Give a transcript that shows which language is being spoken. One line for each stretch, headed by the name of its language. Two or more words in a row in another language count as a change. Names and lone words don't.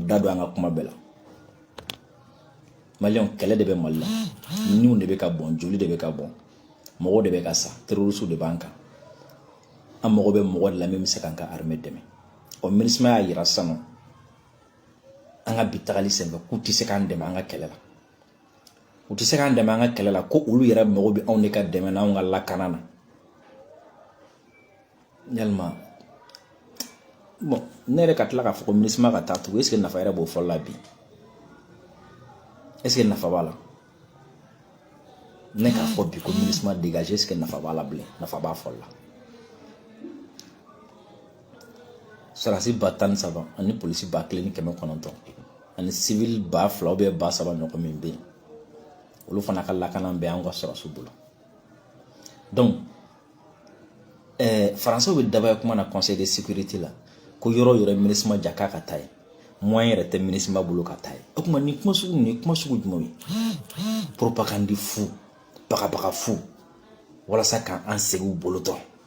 Bambara: da don an ka kuma bɛɛ la maliyɛnw kɛlɛ de bɛ Mali la niw de bɛ ka bɔn joli de bɛ ka bɔn mɔgɔw de bɛ ka sa terroristes de b'an kan an mago bɛ mɔgɔ de la min bɛ se k'an ka armée dɛmɛ ɔ MINUSMA y'a yira sisan nɔ an ka bi tagali senfɛ k'u tɛ se k'an dɛmɛ an ka kɛlɛ la u tɛ se k'an dɛmɛ an ka kɛlɛ la ko olu yɛrɛ mago bɛ anw de ka dɛmɛ n'anw ka lakana na yalima bon ne yɛrɛ ka tila k'a fɔ ko MINUSMA ka taa tugun
French: est-ce que
Bambara: nafa yɛrɛ b'o fɔli la bi
French: est-ce que
Bambara: nafa b'a la ne k'a fɔ bi ko MINUSMA dégagé
French: est-ce que
Bambara: nafa b'a la bilen nafa b'a fɔli la sarasi 13,000 ani polisi 1,900 ani civil 2,000
French: ou bien
Bambara: 3,000 ɲɔgɔn min bɛ yen olu fana ka lakana bɛ an ka sɔrɔsiw bolo donc français bɛ daba kuma na
French: conseil de sécurité
Bambara: la ko yɔrɔ yɔrɔ MINUSMA ja k'a ka taa ye moyen yɛrɛ tɛ MINUSMA bolo ka taa ye o kuma ni kuma sugu ni kuma sugu jumɛn ye propagande fu bagabaga fu walasa k'an segin u bolo dɔrɔn